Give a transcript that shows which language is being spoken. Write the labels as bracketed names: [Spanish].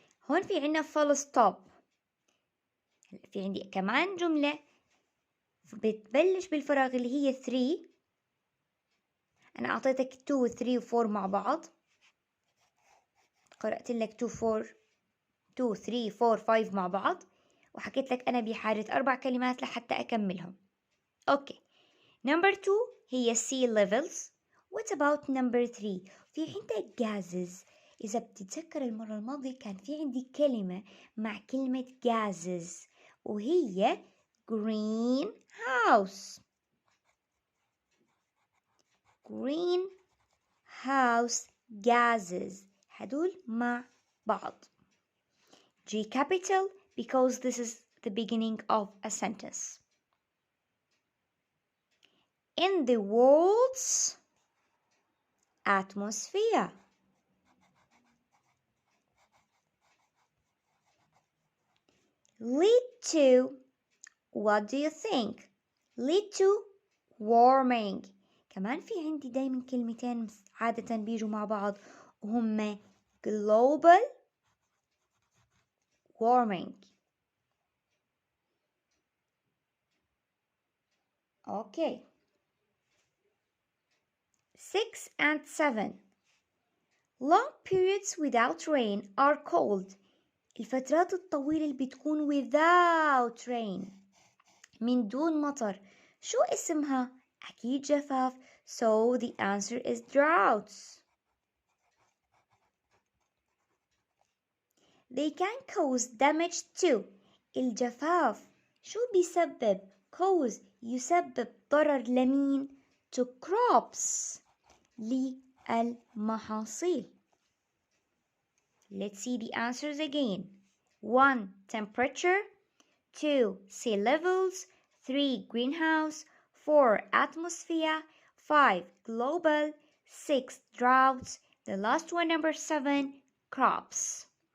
[Arabic] هون في عنا [English] full stop. [Arabic] في عندي كمان جملة بتبلش بالفراغ اللي هي 3. أنا أعطيتك 2 و 3 و 4 مع بعض. قرأت لك 2 4 2 3 4 5 مع بعض، وحكيت لك أنا بحاجة 4 كلمات لحتى أكملهم. أوكي. [English] Number 2 هي sea levels. What about number 3؟ [Arabic] في عندك [English] gases. [Arabic] إذا بتتذكر المرة الماضية كان في عندي كلمة مع كلمة gases وهي greenhouse. [English] greenhouse gases [Arabic] هدول مع بعض. [English] G capital because this is the beginning of a sentence. In the world's atmosphere. Lead to, what do you think? Lead to warming. [Arabic] كمان في عندي دايما كلمتين عادة بيجوا مع بعض وهم [English] global warming. Okay. 6 and 7. Long periods without rain are called. [Arabic] الفترات الطويلة اللي بتكون [English] without rain [Arabic] من دون مطر شو اسمها؟ أكيد جفاف. [English] So the answer is droughts. They can cause damage to. [Arabic] الجفاف شو بيسبب؟ cause يسبب ضرر لمين؟ [English] to crops [Arabic] للمحاصيل. [English] Let's see the answers again. 1. Temperature. 2. Sea levels. 3. Greenhouse. 4. Atmosphere. 5. Global. 6. Droughts. The last one, number 7. Crops.